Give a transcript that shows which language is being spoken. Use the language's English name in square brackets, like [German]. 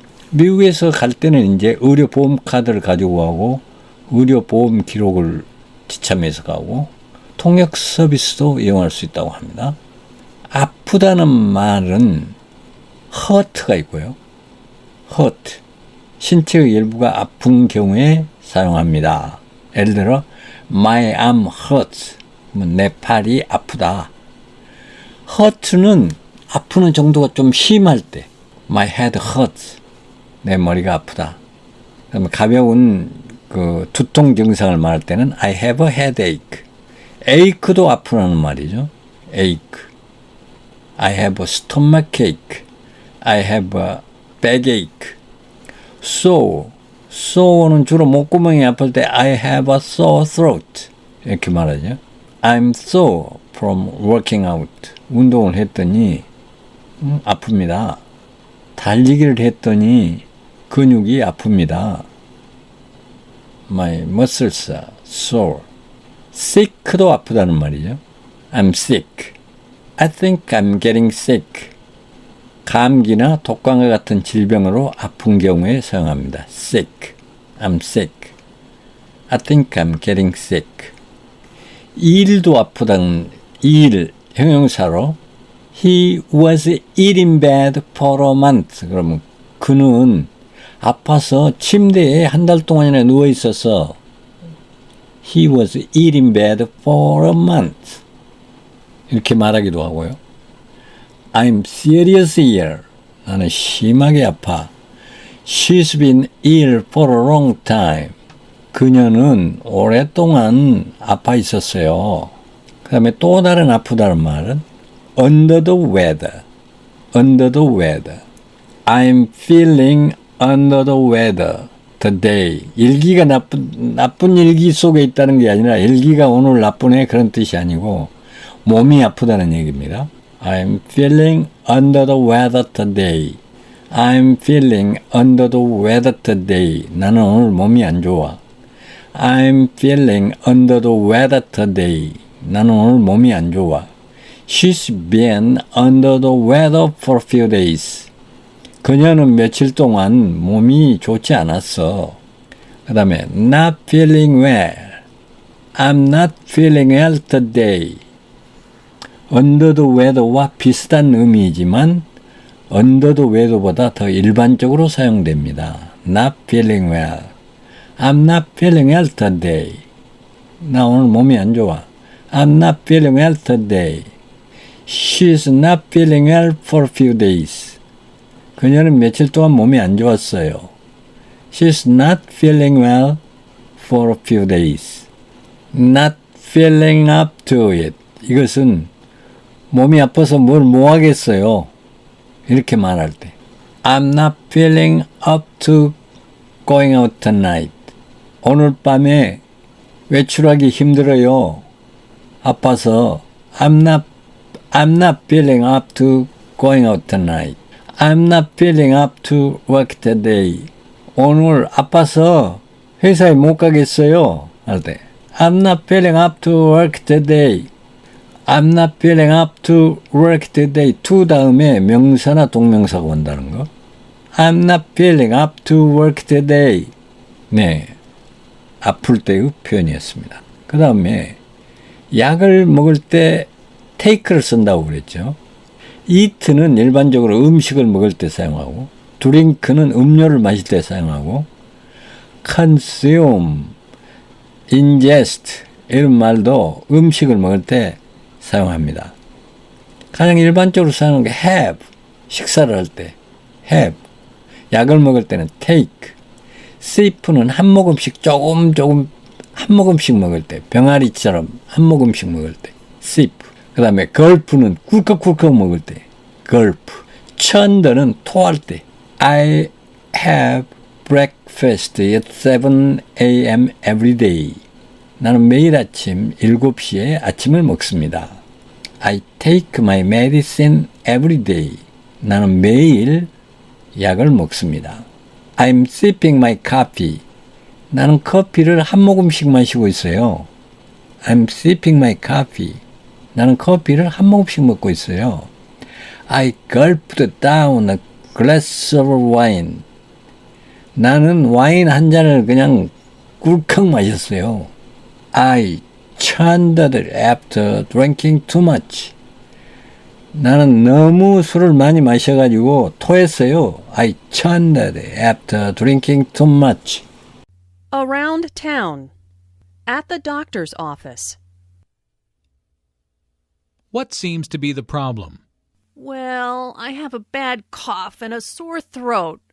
[Korean] 미국에서 갈 때는 이제 의료보험 카드를 가지고 가고 의료보험 기록을 지참해서 가고 통역 서비스도 이용할 수 있다고 합니다. 아프다는 말은 hurt가 있고요. [English] hurt. [Korean] 신체의 일부가 아픈 경우에 사용합니다. 예를 들어 [English] My arm hurts. [Korean] 내 팔이 아프다. hurt는 아프는 정도가 좀 심할 때 [English] My head hurts. [Korean] 내 머리가 아프다. 그다음에 가벼운 두통 증상을 말할 때는 [English] I have a headache. [Korean] ache도 아프라는 말이죠. [English] ache. I have a stomachache. I have a backache. sore는 [Korean] 주로 목구멍이 아플 때 [English] I have a sore throat. [Korean] 이렇게 말하죠. [English] I'm sore from working out. [Korean] 운동을 했더니 아픕니다. 달리기를 했더니 근육이 아픕니다. [English] My muscles are sore. sick도 [Korean] 아프다는 말이죠. [English] I'm sick. I think I'm getting sick. [Korean] 감기나 독감과 같은 질병으로 아픈 경우에 사용합니다. [English] sick. I'm sick. I think I'm getting sick. [Korean] 일도 아프다는 일 형용사로 [English] He was ill in bed for a month. [Korean] 그러면 그는 아파서 침대에 한 달 동안이나 누워 있어서 [English] He was ill in bed for a month. [Korean] 이렇게 말하기도 하고요. [English] I'm seriously ill. [Korean] 나는 심하게 아파. [English] She's been ill for a long time. [Korean] 그녀는 오랫동안 아파 있었어요. 그 다음에 또 다른 아프다는 말은 under the weather. [English] under the weather. I'm feeling under the weather today. [Korean] 일기가 나쁜 일기 속에 있다는 게 아니라 일기가 오늘 나쁘네 그런 뜻이 아니고 몸이 아프다는 얘기입니다. [English] I'm feeling under the weather today. I'm feeling under the weather today. [Korean] 나는 오늘 몸이 안 좋아. [English] I'm feeling under the weather today. [Korean] 나는 오늘 몸이 안 좋아. [English] She's been under the weather for a few days. [Korean] 그녀는 며칠 동안 몸이 좋지 않았어. 그 다음에 [English] not feeling well. I'm not feeling well today. [Korean] under the weather와 비슷한 의미이지만 under the weather보다 더 일반적으로 사용됩니다. [English] not feeling well. I'm not feeling well today. [Korean] 나 오늘 몸이 안 좋아. [English] I'm not feeling well today. She's not feeling well for a few days. [Korean] 그녀는 며칠 동안 몸이 안 좋았어요. [English] She's not feeling well for a few days. Not feeling up to it. [Korean] 이것은 몸이 아파서 뭘 뭐 하겠어요. 이렇게 말할 때. [English] I'm not feeling up to going out tonight. [Korean] 오늘 밤에 외출하기 힘들어요. 아파서 [English] I'm not feeling up to going out tonight. I'm not feeling up to work today. [Korean] 오늘 아파서 회사에 못 가겠어요. 할 때. [English] I'm not feeling up to work today. I'm not feeling up to work today. [Korean] to 다음에 명사나 동명사가 온다는 거. [English] I'm not feeling up to work today. [Korean] 네. 아플 때의 표현이었습니다. 그 다음에 약을 먹을 때 take를 쓴다고 그랬죠. eat는 일반적으로 음식을 먹을 때 사용하고 drink는 음료를 마실 때 사용하고 consume, ingest 이런 말도 음식을 먹을 때 사용합니다. 가장 일반적으로 사용하는 게 have, 식사를 할 때 have, 약을 먹을 때는 take, sip는 한 모금씩 조금 한 모금씩 먹을 때 병아리처럼 한 모금씩 먹을 때 sip. 그 다음에 gulp는 꿀꺽꿀꺽 먹을 때 gulp. [English] churn는 [Korean] 토할 때 [English] I have breakfast at 7 a.m. every day. [Korean] 나는 매일 아침 7시에 아침을 먹습니다. [English] I take my medicine every day. [Korean] 나는 매일 약을 먹습니다. [English] I'm sipping my coffee. [Korean] 나는 커피를 한 모금씩 마시고 있어요. [English] I'm sipping my coffee. [Korean] 나는 커피를 한 모금씩 먹고 있어요. [English] I gulped down a glass of wine. [Korean] 나는 와인 한 잔을 그냥 꿀꺽 마셨어요. [English] I churned after drinking too much. [Korean] 나는 너무 술을 많이 마셔가지고 토했어요. [English] I churned after drinking too much. Around town. At the doctor's office. What seems to be the problem? Well, I have a bad cough and a sore throat.